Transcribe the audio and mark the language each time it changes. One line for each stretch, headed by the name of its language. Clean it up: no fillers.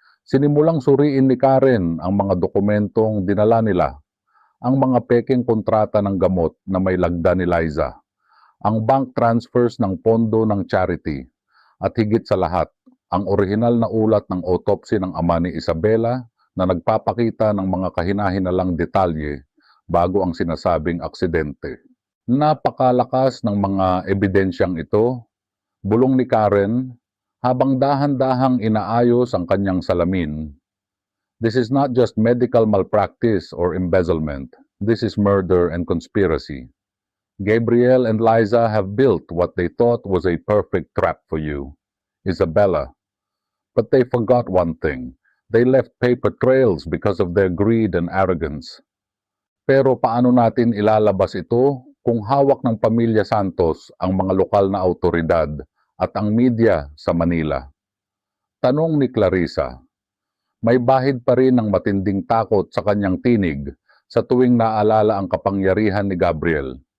Filipino: Sinimulang suriin ni Karen ang mga dokumentong dinala nila, ang mga pekeng kontrata ng gamot na may lagda ni Liza, ang bank transfers ng pondo ng charity, at higit sa lahat, ang orihinal na ulat ng autopsy ng ama ni Isabela na nagpapakita ng mga kahinahinalang detalye bago ang sinasabing aksidente. Napakalakas ng mga ebidensyang ito, bulong ni Karen, habang dahan-dahang inaayos ang kanyang salamin.
English: This is not just medical malpractice or embezzlement. This is murder and conspiracy. Gabriel and Liza have built what they thought was a perfect trap for you, Isabella. But they forgot one thing. They left paper trails because of their greed and arrogance.
Filipino: Pero paano natin ilalabas ito kung hawak ng pamilya Santos ang mga lokal na autoridad at ang media sa Manila? Tanong ni Clarissa. May bahid pa rin ng matinding takot sa kanyang tinig sa tuwing naalala ang kapangyarihan ni Gabriel.